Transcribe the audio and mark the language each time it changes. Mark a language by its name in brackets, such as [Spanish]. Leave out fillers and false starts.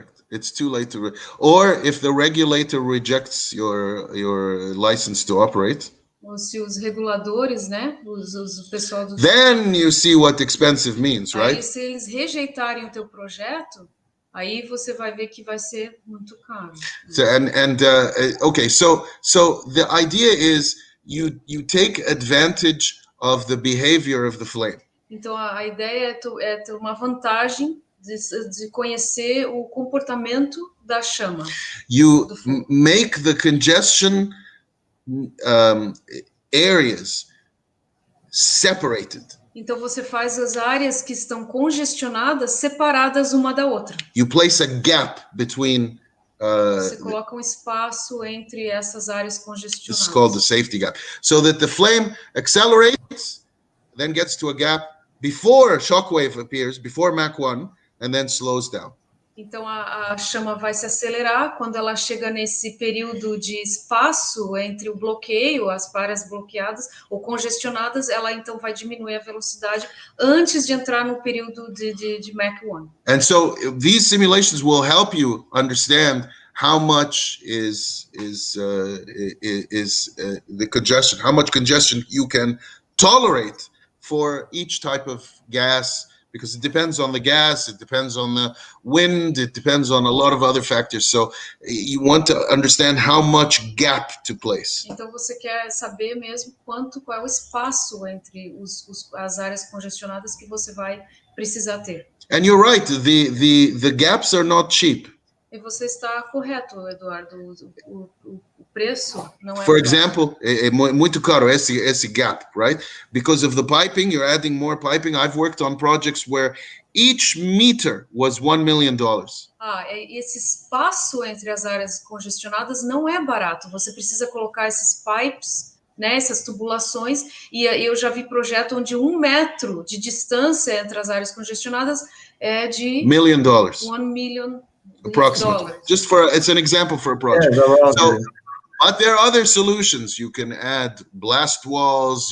[English] It's too late to, or if the regulator rejects your license to operate. [Portuguese] Ou se os reguladores, né, o pessoal do... [English] Then you see what expensive means, right? [Portuguese] Aí, se eles rejeitarem o teu projeto, aí você vai ver que vai ser muito caro. [English] So, okay, so the idea is you take advantage of the behavior of the flame. [Portuguese] Então a ideia é ter uma vantagem de conhecer o comportamento da chama. [English] You make the congestion areas separated. [Portuguese] Então você faz as áreas que estão congestionadas separadas uma da outra. [English] You place a gap between. [Portuguese] Você coloca um espaço entre essas áreas congestionadas. [English] It's called the safety gap, so that the flame accelerates, then gets to a gap before shockwave appears, before Mach 1, and then slows down. [Portuguese] Então a chama vai se acelerar quando ela chega nesse período de espaço entre o bloqueio, as áreas bloqueadas ou congestionadas, ela então vai diminuir a velocidade antes de entrar no período de Mach 1. [English] And so these simulations will help you understand how much is the congestion, how much congestion you can tolerate for each type of gas. Because it depends on the gas, it depends on the wind, it depends on a lot of other factors. So you want to understand how much gap to place. [Portuguese] Então você quer saber mesmo qual é o espaço entre as áreas congestionadas que você vai precisar ter. [English] And you're right, the gaps are not cheap. [Portuguese] E você está correto, Eduardo. O preço não é. [English] For example, [Portuguese] muito caro esse [English] gap, right? Because of the piping, you're adding more piping. I've worked on projects where each meter was $1 million. [Portuguese] Esse espaço entre as áreas congestionadas não é barato. Você precisa colocar esses pipes, né, essas tubulações, e eu já vi projeto onde 1 metro de distância entre as áreas congestionadas é de [English] $1 million. $1 million. Approximately. It's an example for a project. Yeah, but there are other solutions. You can add blast walls.